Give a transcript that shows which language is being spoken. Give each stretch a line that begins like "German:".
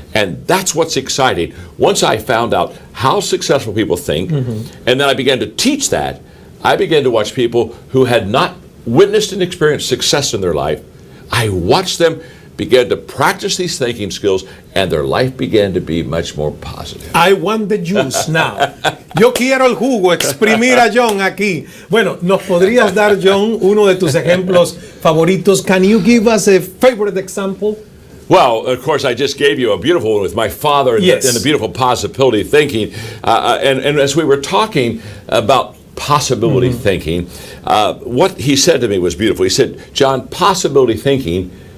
English: And that's what's exciting. Once I found out how successful people think, and then I began to teach that, I began to watch people who had not witnessed and experienced success in their life. I watched them begin to practice these thinking skills, and their life began to be much more positive. I want the juice now.
Spanish: Yo quiero el jugo, exprimir a John aquí. Bueno, ¿nos podrías dar, John, uno de tus ejemplos favoritos?
English: Can you give us a favorite example? Well, of course, I just gave you a beautiful one with my father and the beautiful possibility thinking. And as we were talking about possibility thinking, what he said to me was beautiful. He said, John, possibility thinking